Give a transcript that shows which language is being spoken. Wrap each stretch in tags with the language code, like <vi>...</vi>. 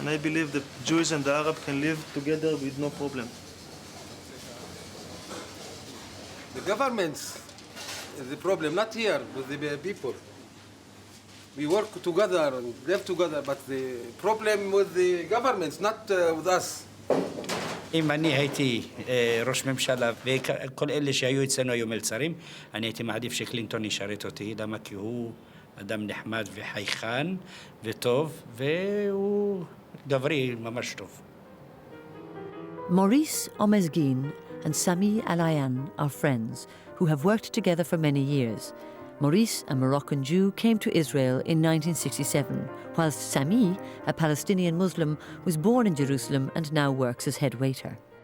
<en>And I believe the Jews and the Arab can live together with no problem. The governments is the problem, not here with the people. We work together and live together, but the problem with the governments, not with us.</en> <he>אם אני הייתי ראש ממשלה וכל אלה שהיו אצלנו היו מלצרים, אני הייתי מעדיף שקלינטון ישרת אותי, למה? כי הוא אדם נחמד וחייכן וטוב, והוא גברי ממש טוב.</he> <en>Maurice Omezgin and Sami Alayan are friends who have worked together for many years. Maurice, a Moroccan Jew, came to Israel in 1967, whilst Sami, a Palestinian Muslim, was born in Jerusalem and now works as head waiter.</en>